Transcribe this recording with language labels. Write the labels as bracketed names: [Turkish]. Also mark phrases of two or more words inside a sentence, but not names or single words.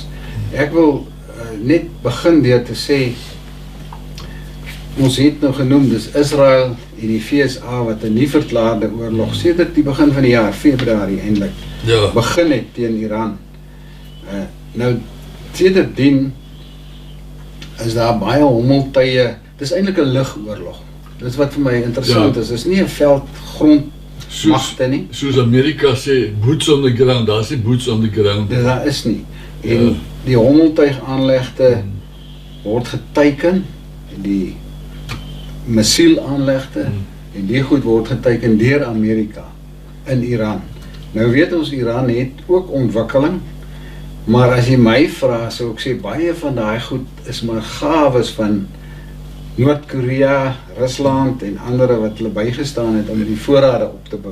[Afrikaans] Ek wil net begin deur te sê, ons het nou genoem, dis Israel en die VSA wat 'n nie verklaarde oorlog sedert die begin van die jaar, Februarie eintlik, begin het teen Iran. Nou, sedertdien is daar baie hommeltuie, dis eintlik 'n lugoorlog. Dis wat vir my interessant is, dis nie 'n veldgrondmagte nie. Soos Amerika sê, [English] boots on the ground, [Afrikaans] daar is nie [English] boots on the ground. [Afrikaans] Daar is nie. En die hommeltuigaanlegte word geteiken, en die missielaanlegte, en die goed word geteiken deur Amerika in Iran. Nou weet ons, Iran het ook ontwikkeling, maar as jy my vra, sou ek sê, baie van daai goed is maar gawes van Noord-Korea, Rusland en andere wat hulle bygestaan het om die voorrade op te bou.